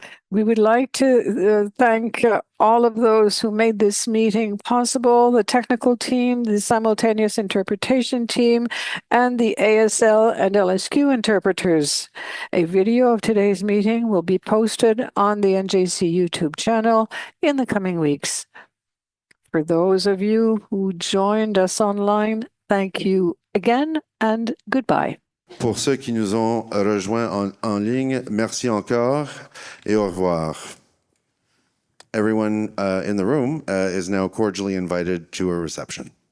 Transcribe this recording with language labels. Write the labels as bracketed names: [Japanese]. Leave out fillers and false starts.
[English] We would like to thank all of those who made this meeting possible, the technical team, the simultaneous interpretation team, and the ASL and LSQ interpreters. A video of today's meeting will be posted on the NGC YouTube channel in the coming weeks. For those of you who joined us online, thank you again and goodbye. [French] Pour ceux qui nous ont rejoints en ligne, merci encore et au revoir. [English] Everyone in the room is now cordially invited to a reception.